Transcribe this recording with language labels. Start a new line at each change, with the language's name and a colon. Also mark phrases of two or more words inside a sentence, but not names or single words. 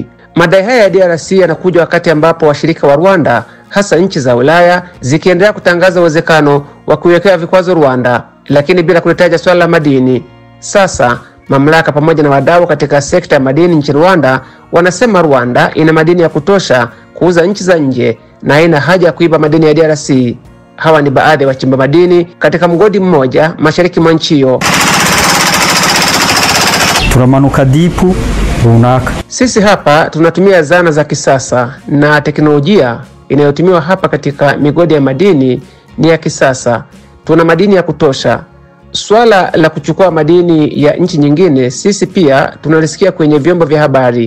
Swahili: Madai haya ya DRC yanakuja wakati ambapo washirika wa Rwanda, hasa nchi za Ulaya, zikiendelea kutangaza uwezekano wa kuiwekea vikwazo Rwanda, lakini bila kulitaja swala la madini. Sasa mamlaka pamoja na wadau katika sekta ya madini nchini Rwanda wanasema Rwanda ina madini ya kutosha kuuza nchi za nje na haina haja ya kuiba madini ya DRC. Hawa ni baadhi ya wachimba madini katika mgodi mmoja mashariki mwa nchi hiyo.
Kinyarwanda: Turamanuka dipu runaka.
Swahili: Sisi hapa tunatumia zana za kisasa na teknolojia inayotumiwa hapa katika migodi ya madini ni ya kisasa. Tuna madini ya kutosha. Swala la kuchukua madini ya nchi nyingine sisi pia tunalisikia kwenye vyombo vya habari.